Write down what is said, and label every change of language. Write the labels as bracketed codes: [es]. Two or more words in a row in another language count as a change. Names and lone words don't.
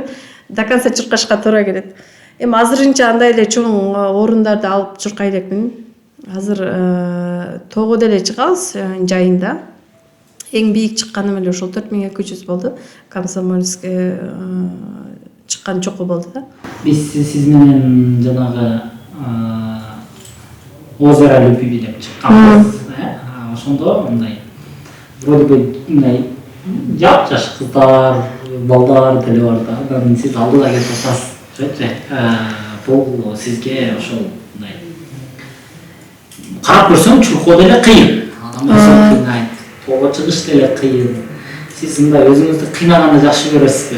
[ru] До конца [ky] чуркашка туура келет. Эми азырынча андай эле чоң орундарды алып чуркай элекмин. Азыр тоого деле чыгабыз жайында. Эң бийик чыкканым эле ошол 4200 болду. Комсомольский чыккан чокуу болду да. Биз сиз менен жанагы [ru] озеро любви [ky] деп чыкканбыз. Ошондо мындай [ru] вроде бы [ky] мындай жаш кыздар, балдар деле бар да. Анан сиз алдыда келип атасыз. Бул сизге ошол мындай карап көрсөң чуркоо деле кыйын. Адам кыйнайт, тоого чыгыш деле кыйын. Сиз мындай өзүңүздү кыйнаганды жакшы көрөсүзбү?